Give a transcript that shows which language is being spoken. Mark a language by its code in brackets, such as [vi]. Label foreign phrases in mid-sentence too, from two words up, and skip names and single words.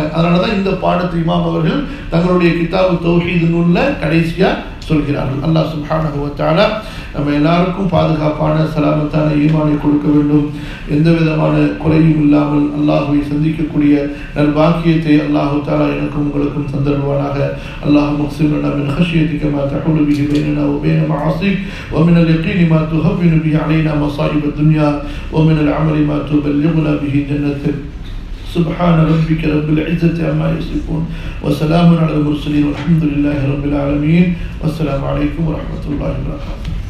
[ta] அதனாலதான் இந்த பாடத்தை இமாம் அவர்கள் தங்களுடைய கிதாபு தௌஹீத் நூல்ல கடைசியா சொல்கிறார்கள். [ar] الله سبحانه وتعالى [ta] நம்ம எல்லாருக்கும் பாதுகாப்பான சலாமத்தான ஈமானை கொடுக்க வேண்டும். எந்த விதமான குறையும் இல்லாமல் அல்லாஹ்வை சந்திக்கக்கூடிய நல்பாக்கியத்தை [ar] الله تعالى [ta] எனக்கும் உங்களுக்கும் தந்தருவானாக. [ar] اللهم اقسم لنا من خشيتك ما تحول به بيننا وبين معاصيك ومن اليقين ما تهون به علينا مصائب الدنيا ومن العمل ما تبلغنا به جنتك. سبحان ربك رب العزة عما يصفون وسلام على المرسلين والحمد لله رب العالمين والسلام عليكم ورحمة الله وبركاته.